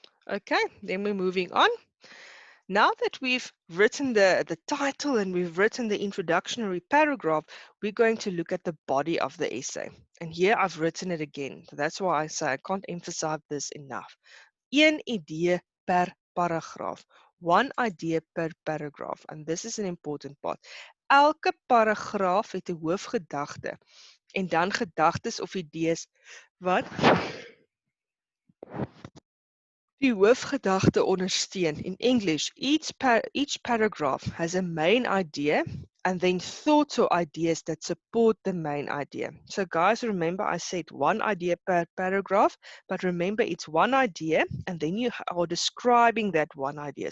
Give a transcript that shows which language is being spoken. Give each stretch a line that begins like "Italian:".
English: Okay, then we're moving on. Now that we've written the title and we've written the introductory paragraph, we're going to look at the body of the essay. And here I've written it again. So that's why I say I can't emphasize this enough.
Afrikaans: Een idee per paragraaf.
English: One idea per paragraph. And this is an important part.
Afrikaans: Elke paragraaf het 'n hoofgedagte en dan gedagtes of idees wat die hoofgedagte ondersteun.
English: In English, each paragraph has a main idea and then thoughts or ideas that support the main idea. So guys, remember I said one idea per paragraph, but remember it's one idea and then you are describing that one idea.